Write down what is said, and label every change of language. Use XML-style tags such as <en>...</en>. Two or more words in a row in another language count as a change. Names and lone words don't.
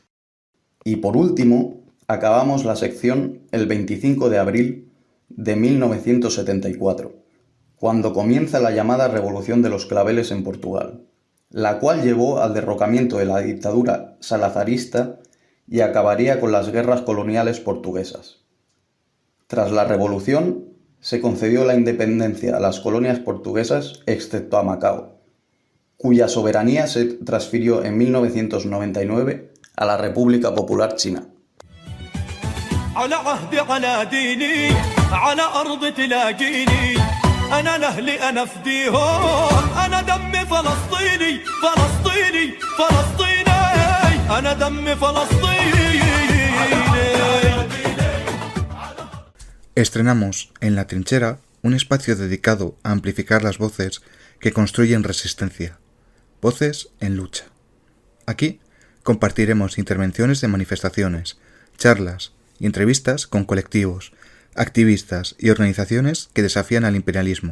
<es>Y por último, acabamos la sección el 25 de abril de 1974, cuando comienza la llamada Revolución de los Claveles en Portugal, la cual llevó al derrocamiento de la dictadura salazarista y acabaría con las guerras coloniales portuguesas. Tras la revolución, se concedió la independencia a las colonias portuguesas excepto a Macao, cuya soberanía se transfirió en 1999 a la República Popular China.</es> <ar>أنا لأهلي أنا فديهم أنا دمي فلسطيني فلسطيني فلسطيني أنا دمي فلسطيني.</ar> <es>Estrenamos En la Trinchera un espacio dedicado a amplificar las voces que construyen resistencia, voces en lucha. Aquí compartiremos intervenciones de manifestaciones, charlas y entrevistas con colectivos, activistas y organizaciones que desafían al imperialismo.</es>